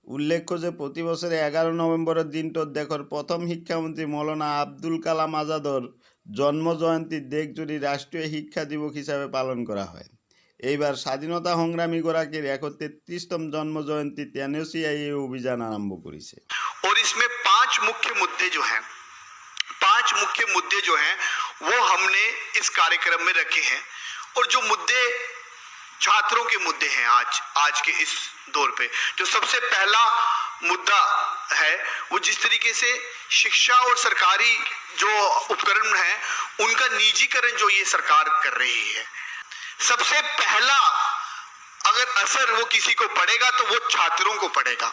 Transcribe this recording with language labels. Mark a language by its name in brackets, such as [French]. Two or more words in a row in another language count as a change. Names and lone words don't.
[Assamese] উল্লেখ্য যে প্ৰতি বছৰে 11 নৱেম্বৰৰ দিনটোত দেশৰ প্ৰথম শিক্ষামন্ত্ৰী মৌলানা আব্দুল কালাম আজাদৰ জন্ম জয়ন্তী দেশজুৰি ৰাষ্ট্ৰীয় শিক্ষা দিৱস হিচাপে পালন কৰা হয়। এইবাৰ স্বাধীনতা সংগ্ৰামীগৰাকীৰ 133তম জন্ম জয়ন্তীত এনএসইউআই এই অভিযান আৰম্ভ কৰিছে। [Hindi] और इसमें 5 मुख्य मुद्दे जो हैं वो हमने इस कार्यक्रम में रखे हैं। और जो मुद्दे छात्रों के मुद्दे हैं आज के इस दौर पे, जो सबसे पहला मुद्दा है वो जिस तरीके से शिक्षा और सरकारी जो उपकरण है उनका निजीकरण जो ये सरकार कर रही है, सबसे पहला अगर असर वो किसी को पड़ेगा तो वो छात्रों को पड़ेगा।